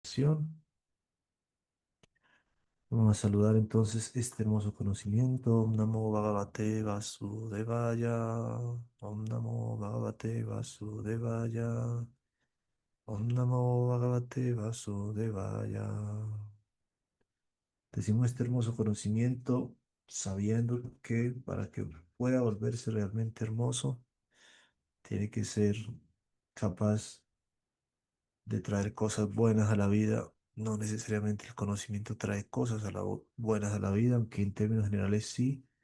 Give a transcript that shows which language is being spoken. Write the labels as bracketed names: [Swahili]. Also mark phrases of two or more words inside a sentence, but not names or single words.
[Spanish] Acción. Vamos a saludar entonces este hermoso conocimiento. [Sanskrit] Om Namo Bhagavate Vasudevaya. Om Namo Bhagavate Vasudevaya. Om Namo Bhagavate Vasudevaya. [Spanish] Decimos este hermoso conocimiento sabiendo que para que pueda volverse realmente hermoso, tiene que ser capaz de traer cosas buenas a la vida. No necesariamente el conocimiento trae cosas buenas a la vida, aunque en términos generales sí.